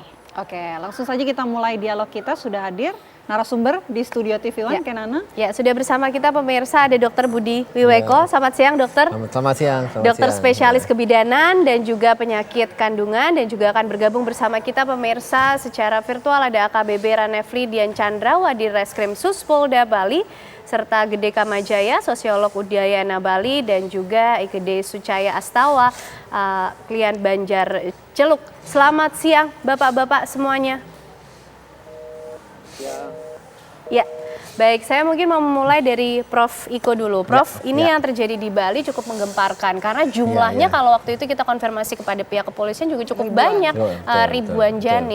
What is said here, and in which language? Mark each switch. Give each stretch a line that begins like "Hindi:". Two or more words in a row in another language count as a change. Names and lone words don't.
Indonesian: Oke, langsung saja kita mulai dialog kita. Sudah hadir narasumber di studio TV One, Kenana. Ya, sudah bersama kita pemirsa ada Dr. Budi Wiweko. Selamat siang, dokter. Selamat siang. Dokter spesialis kebidanan dan juga penyakit kandungan dan juga akan bergabung bersama kita pemirsa secara virtual ada AKBP Ranefli Dian Chandra, Wadir Reskrim Sus Polda Bali, serta Gede Kamajaya, sosiolog Udayana Bali, dan juga IKD Sucaya Astawa, klien Banjarceluk. Selamat siang Bapak-bapak semuanya. Ya, baik, saya mungkin mau memulai dari Prof. Iko dulu. Prof, ini yang terjadi di Bali cukup menggemparkan karena jumlahnya kalau waktu itu kita konfirmasi kepada pihak kepolisian juga cukup banyak, ribuan janin.